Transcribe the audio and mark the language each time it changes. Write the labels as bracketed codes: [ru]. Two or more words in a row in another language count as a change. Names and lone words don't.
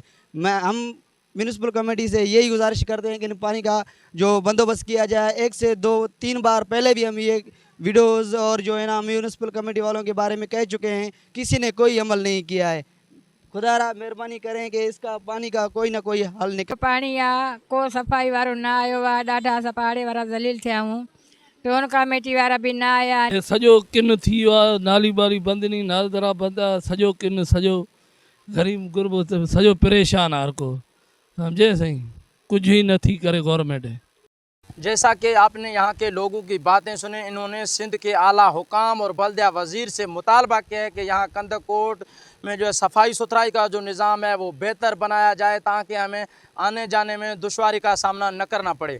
[ur] ہم [en] municipal committee [ur] سے یہی گزارش کرتے ہیں کہ پانی کا جو بندوبست کیا جائے. 1 سے 2-3 بار پہلے بھی ہم یہ ویڈیوز اور جو ہے نا [en] municipal committee [ur] والوں کے بارے میں کہہ چکے ہیں، کسی نے کوئی عمل نہیں کیا ہے. خدارا مہربانی کریں کہ اس کا پانی کا کوئی نہ کوئی حل نکلے. [sd] पानी को सफ़ाई वारो ना आयो वा, ॾाढा सफ़ाड़े वारा ज़लील थिया हूँ, टोन कमेटी वारा भी ना आया। सॼो किन थी वियो आहे, नाली बाली बंदि नहीं, नालदरा बंदि आहे, सॼो किन, सॼो ग़रीब गुरबो सॼो परेशान आहे हर को, समझे सही, कुछ ही न थी करे गवर्नमेंट। [ur] جیسا کہ آپ نے یہاں کے لوگوں کی باتیں سنیں، انہوں نے سندھ کے اعلیٰ حکام اور بلدیہ وزیر سے مطالبہ کیا ہے کہ یہاں کندکوٹ میں جو ہے صفائی ستھرائی کا جو نظام ہے وہ بہتر بنایا جائے تاکہ ہمیں آنے جانے میں دشواری کا سامنا نہ کرنا پڑے.